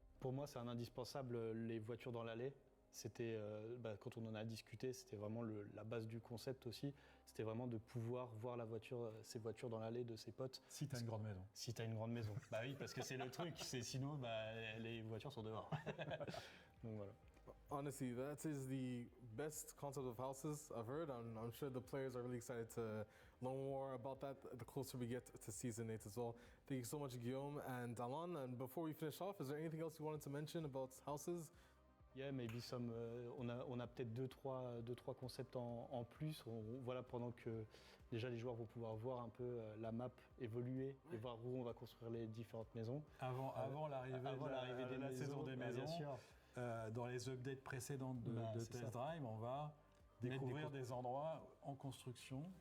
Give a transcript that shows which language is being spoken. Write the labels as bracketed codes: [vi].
[fr] Pour moi, c'est un indispensable, les voitures dans l'allée. C'était, quand on en a discuté, c'était vraiment la base du concept aussi. C'était vraiment de pouvoir voir ces voitures dans l'allée de ses potes. Si tu as une grande maison. Si tu as une grande maison. Bah oui, parce que c'est le truc. Sinon, les voitures sont dehors. Donc voilà. [en] Honestly, that is the best concept of houses I've heard. I'm sure the players are really excited to learn more about that the closer we get to Season 8 as well. Thank you so much, Guillaume and Alan. And before we finish off, is there anything else you wanted to mention about houses? Yeah, maybe some. [fr] On a peut-être deux, trois concepts en plus. Voilà, pendant que déjà les joueurs vont pouvoir voir un peu la map évoluer et voir où on va construire les différentes maisons. Avant l'arrivée de la saison des maisons, bien sûr. Dans les updates précédentes de Test Drive, on va découvrir des endroits en construction.